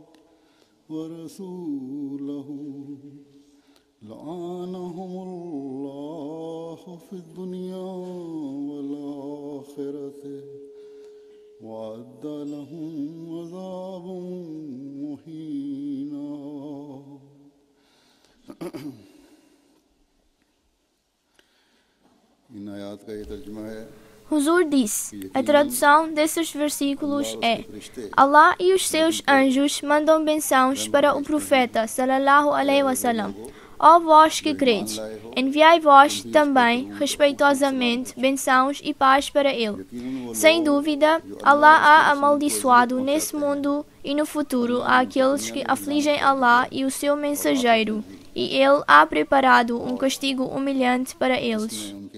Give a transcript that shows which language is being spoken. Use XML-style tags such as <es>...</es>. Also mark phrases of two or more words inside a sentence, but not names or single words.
<ar>ورسوله لعنهم الله في الدنيا والآخرة وأعد لهم عذابا مهينا.</ar> <ur>ان آیت کا یہ ترجمہ ہے.</ur> <pt>Huzur disse, a tradução desses versículos é: Allah e os seus anjos mandam bênçãos para o profeta</pt> <ar>صلى الله عليه وسلم.</ar> <pt>Ó vós que credes, enviai vós também respeitosamente bênçãos e paz para ele. Sem dúvida, Allah há amaldiçoado nesse mundo e no futuro àqueles que afligem Allah e o seu mensageiro, e ele há preparado um castigo humilhante para eles.</pt>